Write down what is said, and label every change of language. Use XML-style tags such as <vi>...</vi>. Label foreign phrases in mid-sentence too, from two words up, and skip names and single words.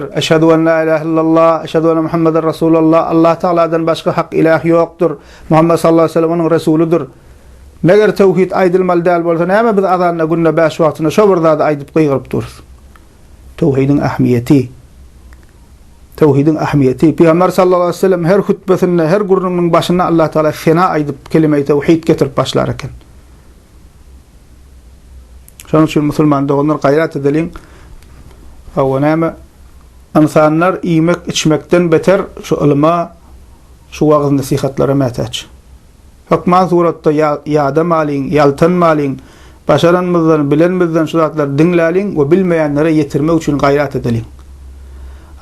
<ar>أشهد أن لا إله إلا الله أشهد أن محمدا رسول الله.</ar> <tk>Allah Taala'dan başga hak ilah ýokdur. Muhammed</tk> <ar>صلى الله عليه وسلم</ar> <tk>onuň resuludur. Meger tevhid aýdylmaly däl bolsa näme biz azanna günne 5 wagtyna şo bir zat aýdyp goýup durýar. Tevhidin ähmiýeti. Tevhidin ähmiýeti. Peygamber</tk> <ar>صلى الله عليه وسلم</ar> <tk>her hutbesinde, her gurrunun başyna Allah Taala şena aýdyp kelime-i tevhid getirip başlar eken. Şonuň üçin musulman doganlar gaýrat edeliň. Hawa näme? İnsanlar iýmek içmekden beter şu ilma, şu wagz nasihatlara mätäç. Hokman suratda ýadamalyň, ýaltanmalyň, başaranmyzdan, bilenmizden şu zatlar dinläliň we bilmeýänlere ýetirmek üçin gaýrat edeliň.</tk>